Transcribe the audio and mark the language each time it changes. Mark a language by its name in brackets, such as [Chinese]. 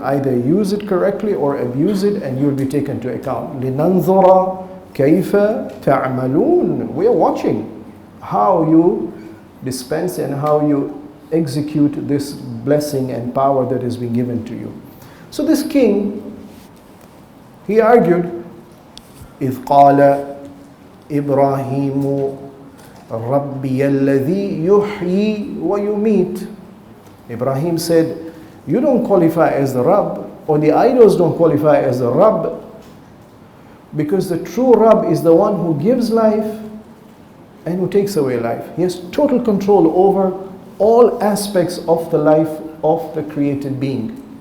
[English] Either use it correctly or abuse it, and you will be taken to account. [Arabic] لِنَنْظُرَ كَيْفَ تَعْمَلُونَ. [English] We are watching how you dispense and how you execute this blessing and power that has been given to you. So this king, he argued, [Arabic] إِذْ قَالَ إِبْرَاهِيمُ رَبِّيَ الَّذِي يُحْيِي وَيُمِيتُ. [English] Ibrahim said, you don't qualify as the Rabb, or the idols don't qualify as the Rabb, because the true Rabb is the one who gives life and who takes away life. He has total control over all aspects of the life of the created being.